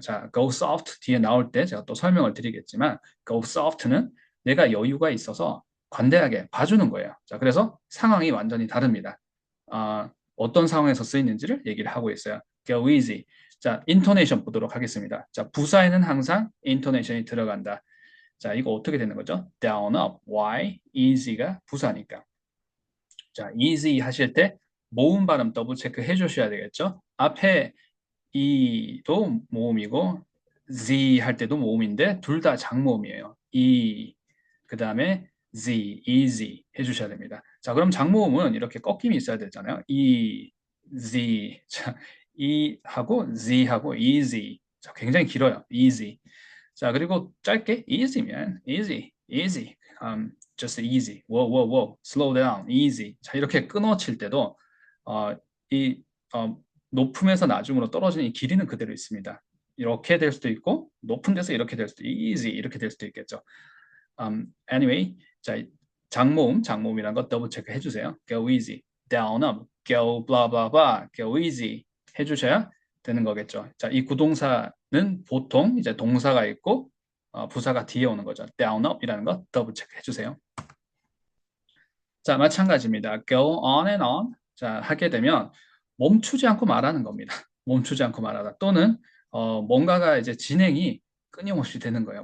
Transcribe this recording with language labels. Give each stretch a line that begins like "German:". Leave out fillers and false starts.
Korean: 자, go soft 뒤에 나올 때 제가 또 설명을 드리겠지만 go soft는 내가 여유가 있어서 관대하게 봐주는 거예요. 자, 그래서 상황이 완전히 다릅니다. 어떤 상황에서 쓰이는지를 얘기를 하고 있어요.
English: Go easy.
Korean: 자, 인토네이션 보도록 하겠습니다. 자, 부사에는 항상 인토네이션이 들어간다. 자, 이거 어떻게 되는 거죠? down, up, why, easy가 부사니까. 자, easy 하실 때 모음 발음 더블 체크 해주셔야 되겠죠? 앞에 e도 모음이고 z 할 때도 모음인데 둘 다 장모음이에요. 그 다음에 z, easy 해주셔야 됩니다. 자, 그럼 장모음은 이렇게 꺾임이 있어야 되잖아요. z, 자, 하고 z 하고 easy. 자, 굉장히 길어요. easy. 자, 그리고 짧게 easy면 easy.
English: Just easy. Whoa. Slow down. Easy.
Korean: 자, 이렇게 끊어칠 때도 어, 이 높음에서 낮음으로 떨어지는 이 길이는 그대로 있습니다. 이렇게 될 수도 있고 높은 데서 이렇게 될 수도 easy 이렇게 될 수도 있겠죠. Anyway, 자, 장모음이란 거 더블 체크 해주세요.
English: Go easy, down up, go blah blah blah, go easy
Korean: 해주셔야 되는 거겠죠. 자, 이 구동사는 보통 이제 동사가 있고 부사가 뒤에 오는 거죠. down up이라는 거 더블 체크 해주세요. 자, 마찬가지입니다.
English: go on and on.
Korean: 자, 하게 되면 멈추지 않고 말하는 겁니다. 멈추지 않고 말하다. 또는 뭔가가 이제 진행이 끊임없이 되는 거예요.